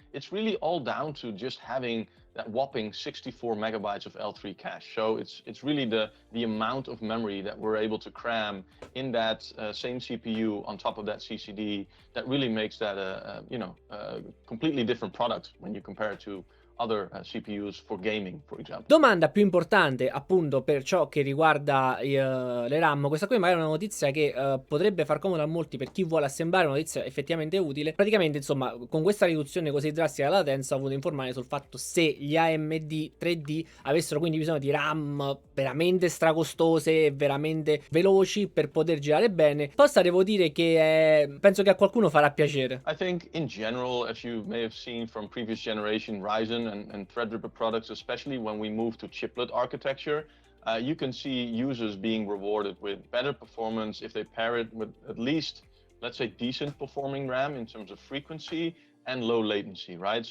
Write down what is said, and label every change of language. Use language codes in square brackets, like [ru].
[en] It's really all down to just having that whopping 64 megabytes of L3 cache. So it's really the amount of memory that we're able to cram in that same CPU on top of that CCD that really makes that a completely different product when you compare it to other CPUs for gaming, for example. [it] Domanda più importante, appunto, per ciò che riguarda le RAM. Questa qui magari è una notizia che potrebbe far comodo a molti per chi vuole assemblare, una notizia effettivamente utile. Praticamente, insomma, con questa riduzione così drastica della latenza ho voluto informare sul fatto se gli AMD 3D avessero quindi bisogno di RAM veramente stracostose e veramente veloci per poter girare bene. Posta devo dire che penso che a qualcuno farà piacere. [en] I think in general, as you may have seen from previous generation Ryzen and Threadripper products, especially when we move to chiplet architecture, you can see users being rewarded with better performance if they pair it with at least, let's say, decent performing RAM in terms of frequency and low latency, right?